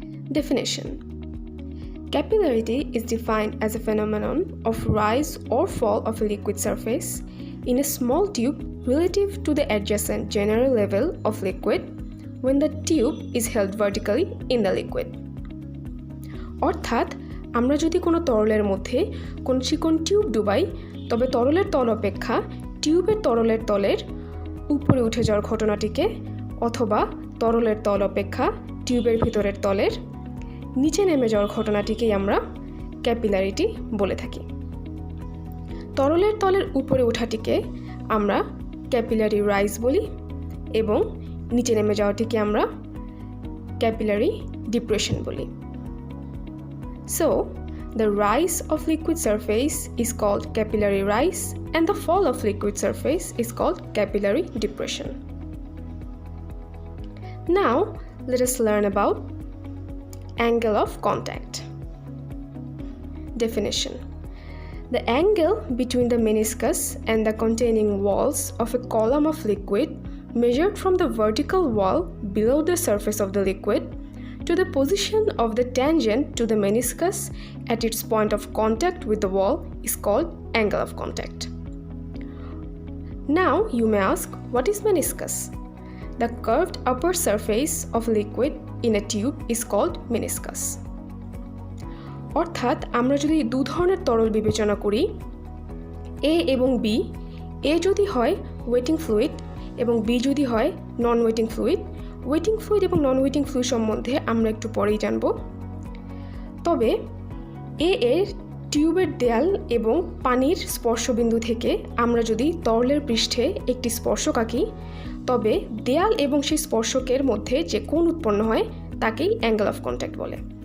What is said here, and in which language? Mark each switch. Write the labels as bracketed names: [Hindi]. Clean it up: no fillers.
[English] Definition. Capillarity is defined as a phenomenon of rise or fall of a liquid surface in a small tube relative to the adjacent general level of liquid when the tube is held vertically in the liquid. [Bangla] অর্থাৎ আমরা যদি কোনো তরলের মধ্যে কোন চিকন tube ডুবাই তবে তরলের তল অপেক্ষা টিউবের তরলের তলের উপরে উঠে যাওয়ার ঘটনাটিকে অথবা তরলের তল অপেক্ষা টিউবের ভিতরের তলের নিচে নেমে যাওয়ার ঘটনাটিকেই আমরা ক্যাপিলারিটি বলে থাকি। তরলের তলের উপরে ওঠাটিকে আমরা ক্যাপিলারি রাইজ বলি এবং নিচে নেমে যাওয়াটিকে আমরা ক্যাপিলারি ডিপ্রেশন বলি। [English] So, the rise of liquid surface is called capillary rise and the fall of liquid surface is called capillary depression. Now, let us learn about angle of contact. Definition. The angle between the meniscus and the containing walls of a column of liquid measured from the vertical wall below the surface of the liquid to the position of the tangent to the meniscus at its point of contact with the wall is called angle of contact. Now you may ask, what is meniscus? The curved upper surface of liquid in a tube is called meniscus. [Bangla] অর্থাৎ আমরা যদি দুই ধরনের তরল বিবেচনা করি A এবং B, A যদি হয় ওয়েটিং ফ্লুইড এবং B যদি হয় নন ওয়েটিং ফ্লুইড, ওয়েটিং ফ্লুইড এবং নন ওয়েটিং ফ্লুইড সম্বন্ধে আমরা একটু পরেই জানব। তবে এর টিউবের দেয়াল এবং পানির স্পর্শবিন্দু থেকে আমরা যদি তরলের পৃষ্ঠে একটি স্পর্শক আঁকি তবে দেয়াল এবং সেই স্পর্শকের মধ্যে যে কোণ উৎপন্ন হয় তাকেই অ্যাঙ্গেল অফ কন্ট্যাক্ট বলে।